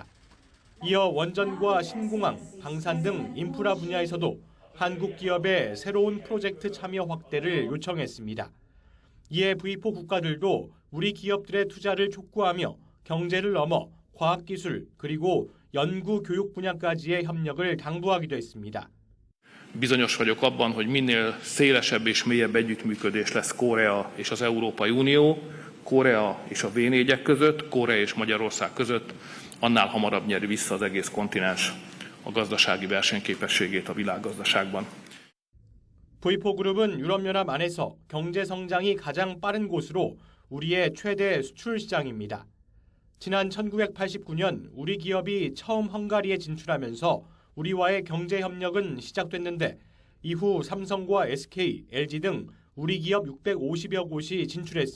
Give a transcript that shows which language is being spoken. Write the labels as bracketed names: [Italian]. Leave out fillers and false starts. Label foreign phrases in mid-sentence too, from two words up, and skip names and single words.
[Korean] 이어 원전과 신공항, 방산 등 인프라 분야에서도 한국 기업의 새로운 프로젝트 참여 확대를 요청했습니다. 이에 V4 국가들도 우리 기업들의 투자를 촉구하며 경제를 넘어 과학기술 그리고 연구 교육 분야까지의 협력을 당부하기도 했습니다. [Hungarian] Bizonyos vagyok abban, hogy minél szélesebb és mélyebb együttműködés lesz Korea és az Európai Unió, Korea és a V4-ek között, Korea és Magyarország között, annál hamarabb nyeri vissza az egész kontinens a gazdasági versenyképességét a világgazdaságban. [Korean] V4 그룹은 유럽연합 안에서 경제 성장이 가장 빠른 곳으로 우리의 최대 수출 시장입니다. 지난 1989년 우리 기업이 처음 헝가리에 진출하면서 우리와의 경제 협력은 시작됐는데 이후 삼성과 SK, LG 등 우리 기업 650여 곳이 진출했습니다.